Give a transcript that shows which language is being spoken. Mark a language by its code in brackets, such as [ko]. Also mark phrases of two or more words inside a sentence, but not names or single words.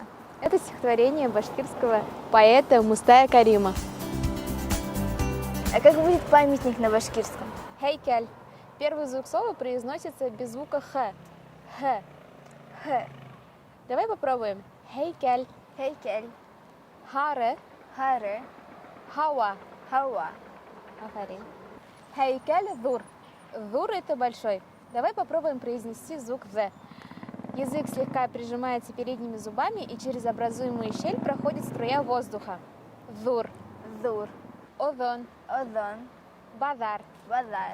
[ru] Это стихотворение башкирского поэта Мустая Карима. А как будет памятник на башкирском? [ba] Хейкель. [ru] Первый звук слова произносится без звука х. Х. Х. Давай попробуем. Хейкель. [ba] Хейкель. Харе. Харе. Хауа. Хауа. Афарин. Хейкель дур. Дур [ru] это большой. Давай попробуем произнести звук «в». Язык слегка прижимается передними зубами, и через образуемую щель проходит струя воздуха. [ba] Дур. Дур. Одон. Одон. Базар. Базар.